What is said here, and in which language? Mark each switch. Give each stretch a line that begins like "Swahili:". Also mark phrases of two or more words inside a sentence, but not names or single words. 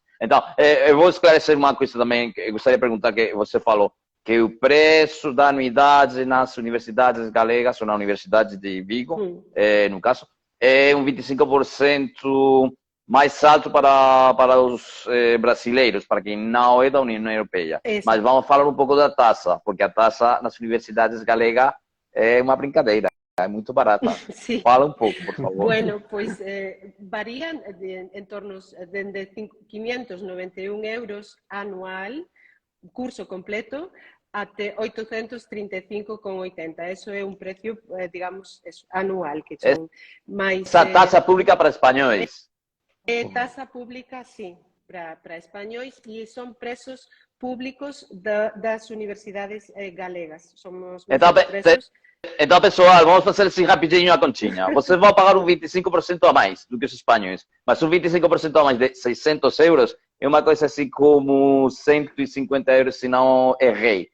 Portuguese: Então, eu vou esclarecer uma coisa também, que eu gostaria de perguntar, que você falou que o preço da anuidade nas universidades galegas, ou na Universidade de Vigo, no caso, é um 25% mais alto para os brasileiros, para quem não é da União Europeia. Isso. Mas vamos falar um pouco da taxa, porque a taxa nas universidades galegas é uma brincadeira, é muito barata.
Galician: Sí.
Portuguese: Fala um pouco, por favor.
Galician: Bueno, pues varían en torno de 591 euros anual, curso completo, até 835,80. Eso é um preço, digamos, anual, que son máis...
Portuguese: Essa taxa pública para espanhóis. Taxa pública, sim, para espanhóis, e são preços públicos das universidades galegas. Somos preços... Então, pessoal, vamos fazer assim rapidinho a continha. Vocês vão pagar um 25% a mais do que os espanhóis, mas um 25% a mais de 600 euros é uma coisa assim como 150 euros, se não errei.